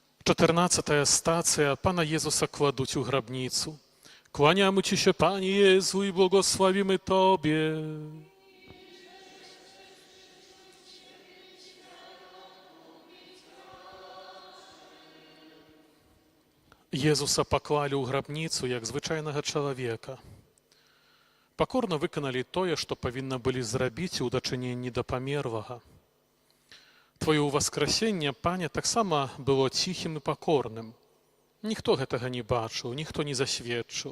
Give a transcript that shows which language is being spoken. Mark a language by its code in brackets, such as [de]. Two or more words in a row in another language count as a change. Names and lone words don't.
[uk] 14 стація. Пана Єзуса кладуть у гробницю. [pl] Kłaniamy Ci się, Panie Jezu, i błogosławimy Tobie. [be] Jezusa паклалі ў грабніцу, як звычайнага чалавека. Пакорна выканалі тое, што павінна былі зрабіць у дачыненні да памерлага. Твоё ўваскрасенне, Пане, таксама было ціхім і пакорным. Ніхто гэтага не бачыў, ніхто не засведчыў.